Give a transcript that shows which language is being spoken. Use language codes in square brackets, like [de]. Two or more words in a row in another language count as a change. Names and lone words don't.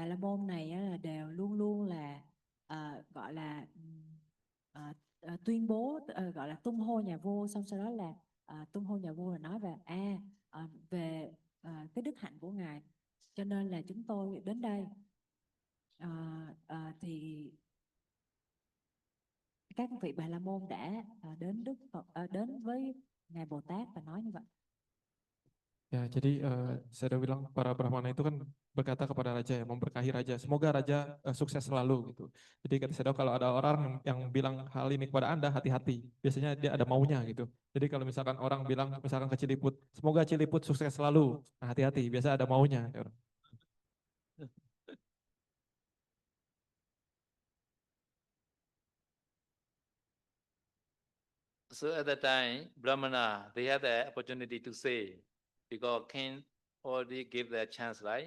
[vi] La Môn này á, là đều luôn luôn là gọi là tuyên bố gọi là tung hô nhà vua, xong sau đó là tung hô nhà vua là nói về về cái đức hạnh của ngài, cho nên là chúng tôi đến đây. Thì các vị Bà La Môn đã đến Đức Phật, đến với ngài Bồ Tát và nói như vậy. [id] Ya, jadi saya udah bilang para Brahmana itu kan berkata kepada raja ya, memberkahi raja. Semoga raja sukses selalu gitu. Jadi kata saya kalau ada orang yang bilang hal ini kepada Anda, hati-hati. Biasanya dia ada maunya gitu. Jadi kalau misalkan orang bilang misalkan ke Ciliput, semoga Ciliput sukses selalu. Nah, hati-hati, biasa ada maunya. [en] So at that time, Brahmana, they had the opportunity to say, because king already gave their chance, right?